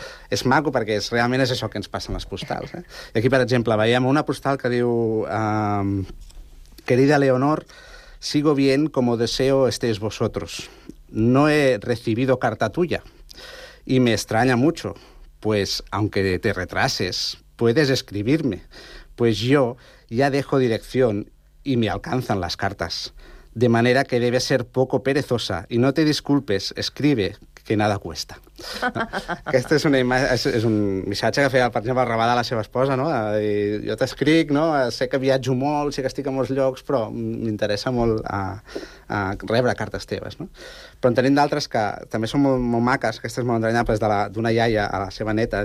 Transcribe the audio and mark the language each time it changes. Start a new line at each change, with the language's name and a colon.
Catalan: És maco perquè realment és això que ens passa en les postals. I aquí, per exemple, veiem una postal que diu:
Spanish: querida Leonor, sigo bien como deseo estéis vosotros. No he recibido carta tuya y me extraña mucho, pues aunque te retrases, puedes escribirme, pues yo ya dejo dirección y me alcanzan las cartas. De manera que debes ser poco perezosa y no te disculpes, escribe, que nada cuesta.
Catalan: Aquest és una imatge, és un missatge que feia, per exemple, el Rabadà a la seva esposa, no? I jo t'escric, no? Sé que viatjo molt, sé que estic a molts llocs, però m'interessa molt a rebre cartes teves, no? Però en tenim d'altres que també són molt, molt maques, aquestes molt entranyables, d'una iaia a la seva neta.